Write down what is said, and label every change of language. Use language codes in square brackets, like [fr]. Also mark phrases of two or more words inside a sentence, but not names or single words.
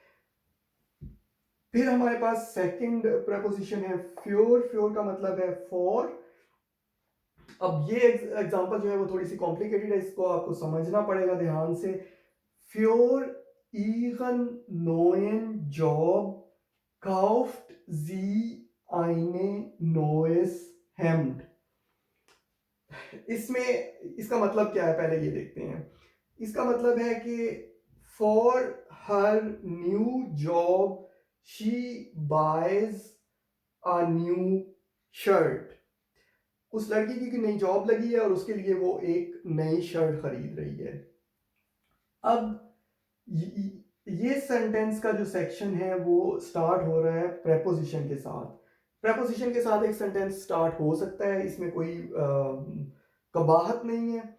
[hi] फिर हमारे पास सेकंड प्रेपोजिशन है फ्योर। फ्योर का मतलब है फॉर। अब ये एग्जांपल जो है वो थोड़ी सी कॉम्प्लिकेटेड है, इसको आपको समझना पड़ेगा ध्यान से। [de] für ihren neuen Job kauft sie eine neues Hemd। [hi] इसमें इसका मतलब क्या है पहले ये देखते हैं। इसका मतलब है कि [en] for her new job she buys a new shirt। [hi] उस लड़की की नई जॉब लगी है और उसके लिए वो एक नई शर्ट खरीद रही है। अब ये सेंटेंस का जो सेक्शन है वो स्टार्ट हो रहा है प्रेपोजिशन के साथ। प्रेपोजिशन के साथ एक सेंटेंस स्टार्ट हो सकता है, इसमें कोई कबाहत नहीं है।